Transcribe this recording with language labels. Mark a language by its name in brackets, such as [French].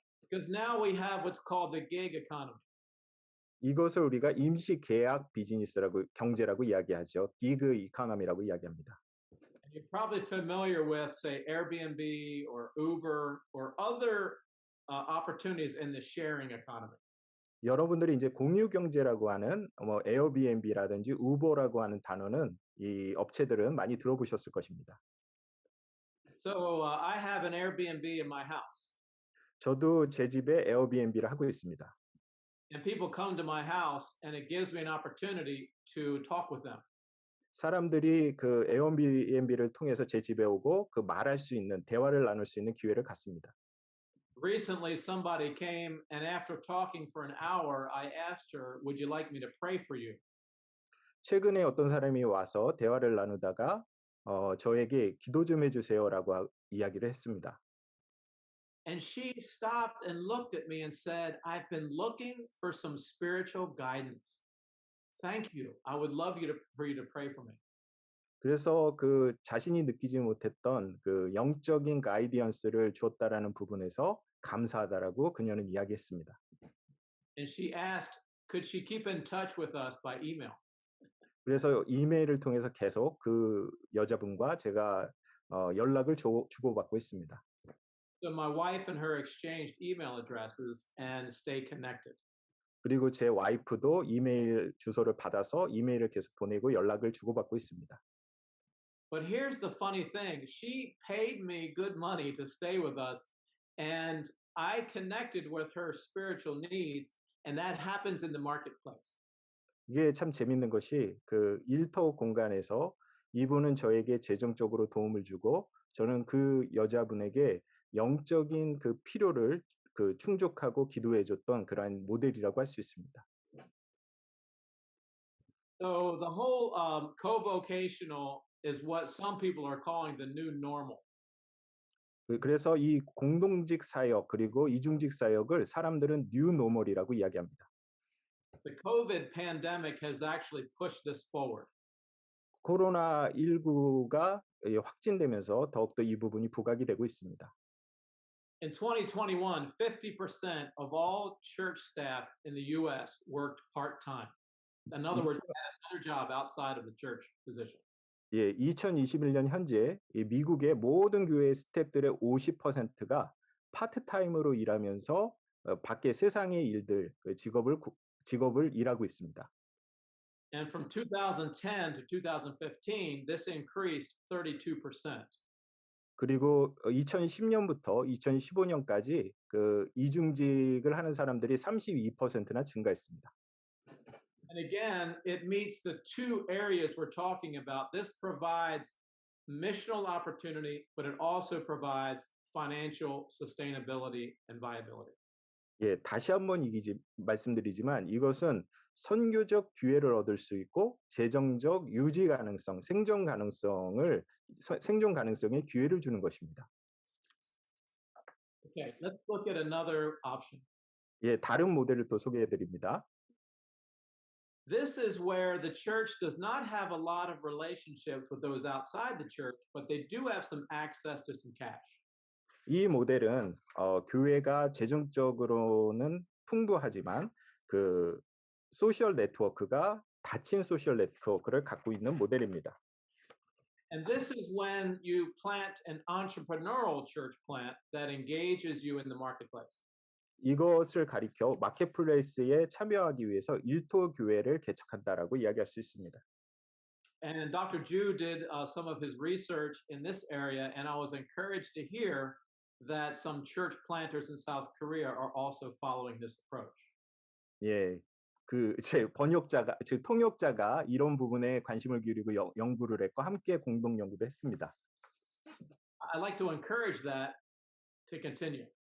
[English] Because now we have what's called the gig economy. [Korean] 이것을 우리가 임시 계약 비즈니스라고 경제라고 이야기하죠. 기그 이코노미라고 이야기합니다. [English] And you're probably familiar with, say, Airbnb or Uber or other opportunities in the sharing economy. [Korean] 여러분들이 이제 공유 경제라고 하는 뭐 에어비앤비라든지 우버라고 하는 단어는 이 업체들은 많이 들어보셨을 것입니다. [English] So I have an Airbnb in my house. [Korean] 저도 제 집에 에어비앤비를 하고 있습니다. [English] And people come to my house and it gives me an opportunity to talk with them. [Korean] 사람들이 그 에어비앤비를 통해서 제 집에 오고 그 말할 수 있는 대화를 나눌 수 있는 기회를 갖습니다. [English] Recently, somebody came and after talking for an hour, I asked her, "Would you like me to pray for you?" [Korean] 최근에 어떤 사람이 와서 대화를 나누다가 저에게 기도 좀 해주세요라고 이야기를 했습니다. [English] And she stopped and looked at me and said, "I've been looking for some spiritual guidance. Thank you. I would love for you to pray for me." [Korean] 그래서 그 자신이 느끼지 못했던 그 영적인 가이디언스를 주었다라는 부분에서 감사하다라고 그녀는 이야기했습니다. [English] And she asked, could she keep in touch with us by email? [Korean] 그래서 이메일을 통해서 계속 그 여자분과 제가 연락을 주고받고 있습니다. [English] So my wife and her exchanged email addresses and stay connected. [Korean] 그리고 제 와이프도 이메일 주소를 받아서 이메일을 계속 보내고 연락을 주고받고 있습니다. [English] But here's the funny thing. She paid me good money to stay with us, and I connected with her spiritual needs, and that happens in the marketplace. [Korean] 이게 참 재밌는 것이 그 일터 공간에서 이분은 저에게 재정적으로 도움을 주고 저는 그 여자분에게 영적인 그 필요를 그 충족하고 기도해 줬던 그러한 모델이라고 할 수 있습니다. [English] So the whole co-vocational is what some people are calling the new normal. [Korean] 그래서 이 공동직 사역 그리고 이중직 사역을 사람들은 뉴 노멀이라고 이야기합니다. [English] The COVID pandemic has actually pushed this forward. [Korean] 코로나19가 확진되면서 더욱더 이 부분이 부각이 되고 있습니다. [English] In 2021, 50% of all church staff in the U.S. worked part-time. In other words, they had another job outside of the church position. [Korean] 예, 2021년 현재 미국의 모든 교회 스태프들의 50%가 파트타임으로 일하면서 밖에 세상의 일들, 직업을 일하고 있습니다. [English] And from 2010 to 2015, this increased 32%. [Korean] 그리고 2010년부터 2015년까지 그 이중직을 하는 사람들이 32%나 증가했습니다. [English] And again, it meets the two areas we're talking about. This provides missional opportunity, but it also provides financial sustainability and viability. [Korean] 예, 다시 한번 말씀드리지만 이것은 선교적 기회를 얻을 수 있고 재정적 유지 가능성, 생존 가능성의 기회를 주는 것입니다. [English] Okay, let's look at another option. [Korean] 예, 다른 모델을 또 소개해 드립니다. [English] This is where the church does not have a lot of relationships with those outside the church, but they do have some access to some cash. [Korean] 이 모델은 교회가 재정적으로는 풍부하지만 그 소셜 네트워크가 닫힌 소셜 네트워크를 갖고 있는 모델입니다. [English] And this is when you plant an entrepreneurial church plant that engages you in the marketplace. [Korean] 이것을 가리켜 마켓플레이스에 참여하기 위해서 일터 교회를 개척한다라고 이야기할 수 있습니다. [English] And Dr. Ju did some of his research in this area, and I was encouraged to hear that some church planters in South Korea are also following this approach. [Korean] 예, 제 통역자가 이런 부분에 관심을 기울이고 연구를 했고 함께 공동 연구도 했습니다. [English] I'd like to encourage that to continue.